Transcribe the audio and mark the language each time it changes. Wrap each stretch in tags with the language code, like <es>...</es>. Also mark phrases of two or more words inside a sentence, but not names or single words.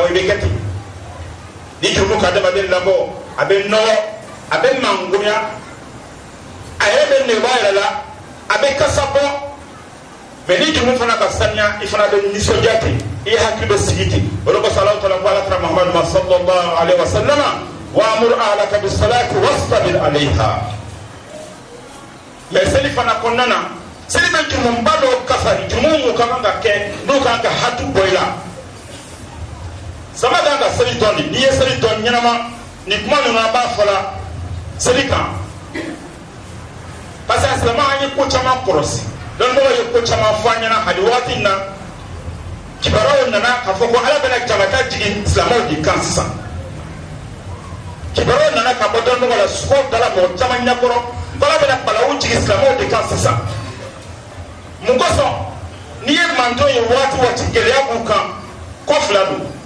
<bm>i bɛ kɛ ten ni jurumu ka adamaden labɔ a bɛ nɔgɔ a bɛ mangoya a yɛrɛ bɛ nɛgɛbɔ a yɛrɛ la a bɛ kasa bɔ mais ni jurumu fana ka saniya i fana bɛ nisɔndiya ten i hakili bɛ sigi ten o de kosɔn Alahu taala ko alakira Muhamadu ma</bm> <ar>صلى الله عليه وسلم وأمر أهلك بالصلاة واصطبر عليها</ar> <bm>mais seli fana kɔnɔna na seli bɛ jurumuba dɔw kafari jurumu mun ka kan ka kɛ n'u kan ka hatu bɔ i la sama kan ka seli dɔn de n'i ye seli dɔn ɲɛnama ni kuma ninnu an b'a fɔ la seli kan</bm> <fr>parce que</fr> <bm>a silamɛ an ye ko caman kɔlɔsi dɔnnibagaw ye ko caman fɔ an ɲɛna hali waati in na kibaruyaw nana k'a fɔ ko ala bɛna jabata jigin silamɛw de kan sisan kibaruyaw nana ka bɔ dɔnnibagaw la sukow dala mɔgɔ caman ɲɛkɔrɔ ko ala bɛna balawu jigin silamɛw de kan sisan mun kosɔn n'i ye mantonw ye waati o waati gɛlɛya b'u kan kɔ fila don</bm>